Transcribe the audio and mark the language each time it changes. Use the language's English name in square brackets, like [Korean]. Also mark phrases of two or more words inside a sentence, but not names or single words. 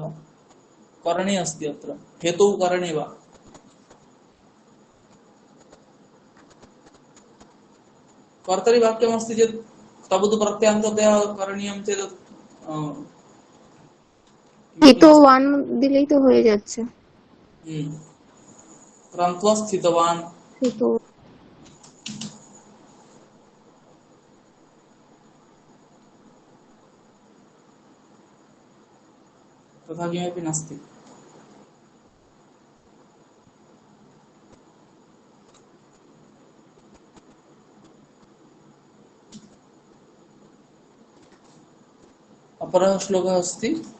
[Sanskrit] करणे अस्ति। अत्र हेतौ करणे वा। कर्तरि वाक्यमस्ति चेत् तबतु प्रत्ययान्ततया करणीयं चेत् हेतु वान [Bangla] दिलेই তো হয়ে যাচ্ছে। [Sanskrit] क्रान्त्वा स्थितवान्। हेतु तथा किमपि नास्ति। अपरः श्लोकः अस्ति।